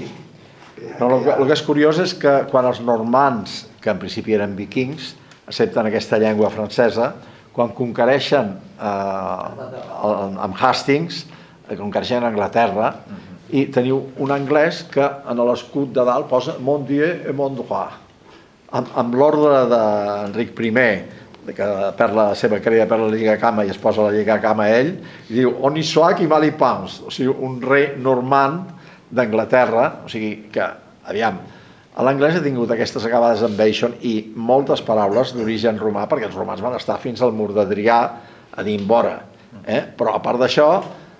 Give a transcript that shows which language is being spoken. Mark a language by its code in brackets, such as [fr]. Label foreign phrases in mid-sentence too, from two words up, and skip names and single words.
[ca] El que és curiós és que quan els normands, que en principi eren vikings, accepten aquesta llengua francesa, quan conquereixen amb Hastings, conquereixen Anglaterra, i teniu un anglès que en l'escut de dalt posa [fr] mon Dieu et mon droit. [ca] Amb l'ordre d'Enric I, que perd la seva querella per la lligacama i es posa la lligacama a ell, i diu [fr] on y soit qui mal y pense, [ca] o sigui, un rei normand d'Anglaterra, o sigui que, aviam, l'anglès ha tingut aquestes acabades amb Bastion i moltes paraules d'origen romà, perquè els romans van estar fins al mur d'Adrià a dir vora, però a part d'això,